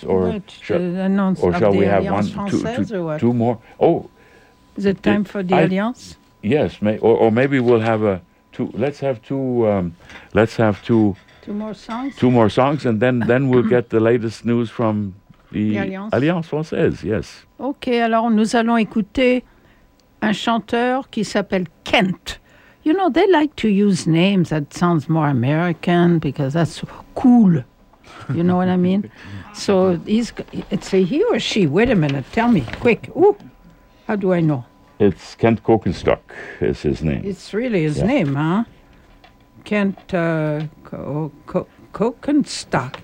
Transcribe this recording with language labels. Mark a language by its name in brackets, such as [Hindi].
[English] Two more? Oh. Is it time for the Alliance? Yes, or maybe we'll have two... Two more songs, and then we'll get the latest news from the Alliance Française, yes. [French] Okay, alors nous allons écouter un chanteur qui s'appelle Kent. [English] You know, they like to use names that sounds more American because that's cool. You know what I mean? So he's, it's a he or she. Wait a minute. Tell me, quick. Ooh, how do I know? It's Kent Kokenstock is his name. It's really his name, huh? Kent Kokenstock.